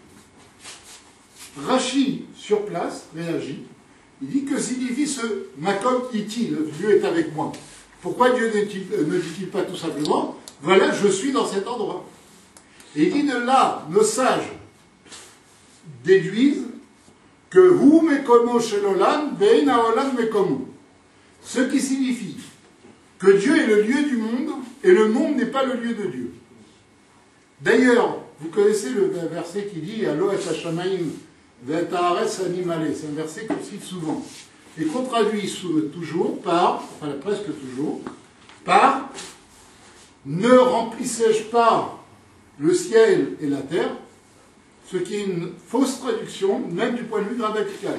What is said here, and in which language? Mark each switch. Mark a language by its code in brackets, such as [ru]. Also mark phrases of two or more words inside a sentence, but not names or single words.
[fr] Rachi, sur place, réagit. Il dit que signifie ce [he] makom iti, [fr] le lieu est avec moi. Pourquoi Dieu ne dit-il pas tout simplement, voilà, je suis dans cet endroit. Et il dit de là, nos sages déduisent que [he] hu mekomo shel olam ve'ein ha'olam mekomo. [fr] Ce qui signifie que Dieu est le lieu du monde et le monde n'est pas le lieu de Dieu. D'ailleurs, vous connaissez le verset qui dit [he] Alo et Hashamaim ve'et haaretz animale. [fr] C'est un verset qu'on cite souvent et qu'on traduit toujours par, enfin presque toujours, par ne remplissais-je pas le ciel et la terre, ce qui est une fausse traduction, même du point de vue grammatical.